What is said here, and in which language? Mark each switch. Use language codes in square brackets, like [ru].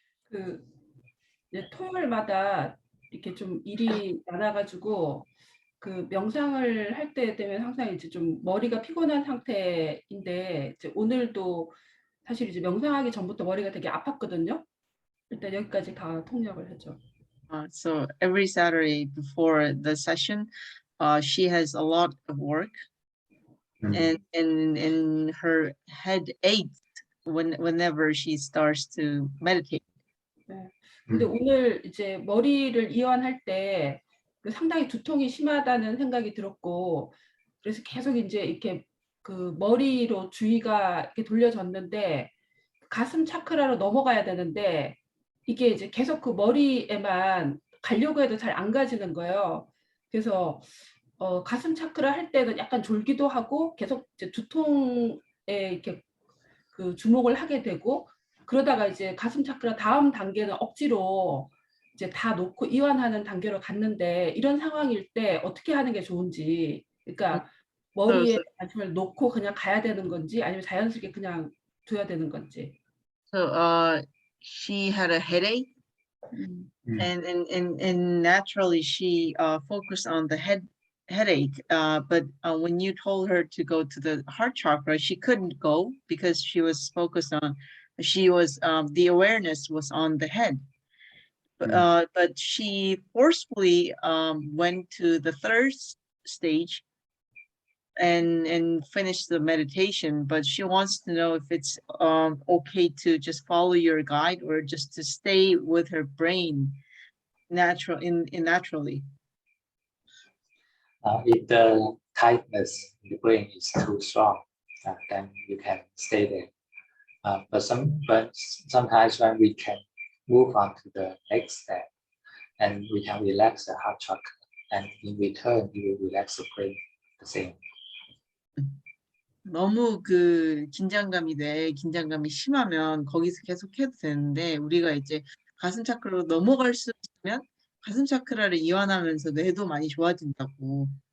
[ko] 그 이제 토요일마다 이렇게 좀 일이 많아가지고 그 명상을 할 때 되면 항상 이제 좀 머리가 피곤한 상태인데 이제 오늘도 사실 이제 명상하기 전부터 머리가 되게 아팠거든요. 일단 여기까지 다 통역을 했죠. [en] So every Saturday before the session, she has a lot of work, and her head aches whenever she starts to meditate. [ko] 네. 근데 오늘 이제 머리를 이완할 때 상당히 두통이 심하다는 생각이 들었고, 그래서 계속 이제 이렇게 그 머리로 주의가 이렇게 돌려졌는데 가슴 차크라로 넘어가야 되는데 이게 이제 계속 그 머리에만 가려고 해도 잘 안 가지는 거예요. 그래서 가슴 차크라 할 때는 약간 졸기도 하고 계속 이제 두통에 이렇게 그 주목을 하게 되고, 그러다가 이제 가슴 차크라 다음 단계는 억지로 이제 다 놓고 이완하는 단계로 갔는데 이런 상황일 때 어떻게 하는 게 좋은지, 그러니까 머리에 관심을 놓고 그냥 가야 되는 건지 아니면 자연스럽게 그냥 둬야 되는 건지. [en] So she had a headache, and naturally she focused on the headache. But when you told her to go to the heart chakra, she couldn't go because she was focused on. The awareness was on the head. But she forcefully went to the third stage and finish the meditation, but she wants to know if it's okay to just follow your guide or just to stay with her brain naturally. If the tightness in the brain is too strong, then you can stay there. But sometimes when we can move on to the next step, and we can relax the heart chakra, and in return, you will relax the brain the same. [ko] 너무 그 긴장감이 심하면 거기서 계속 해도 되는데, 우리가 이제 가슴 차크라로 넘어갈 수 있으면 가슴 차크라를 이완하면서 뇌도 많이 좋아진다고.